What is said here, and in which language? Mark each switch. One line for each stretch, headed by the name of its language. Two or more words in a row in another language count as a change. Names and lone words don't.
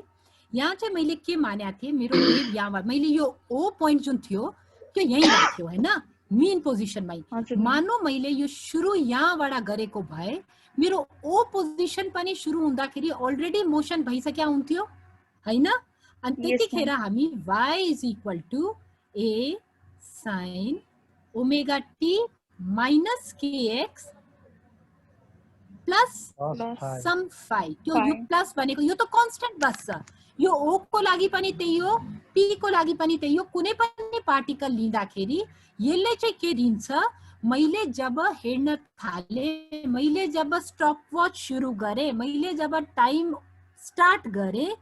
Nepali: यहाँ चाहिँ मैले के मानेको थिएँ, मेरो वेभ यहाँबाट मैले यो
English: O point
Nepali: जुन थियो त्यो यही थियो हैन, मेन पोजिसनमै। मानो मैले यो सुरु यहाँबाट गरेको भए मेरो
English: O position
Nepali: पनि सुरु हुँदाखेरि
English: already motion
Nepali: भइसक्या हुन्थ्यो हैन?
English: अनि त्यतिखेर हामी y is equal to a sin omega t minus kx plus Plus some phi,
Nepali: त्यो Phi. यो प्लस भनेको यो त कन्स्टेन्ट बस्छ, यो ओ को लागि पनि त्यही हो, पी को लागि पनि त्यही हो। कुनै पनि पार्टिकल लिँदाखेरि यसले चाहिँ के दिन्छ, मैले जब हेर्न थाले, मैले जब
English: stop watch
Nepali: सुरु गरे, मैले जब
English: time start
Nepali: गरे,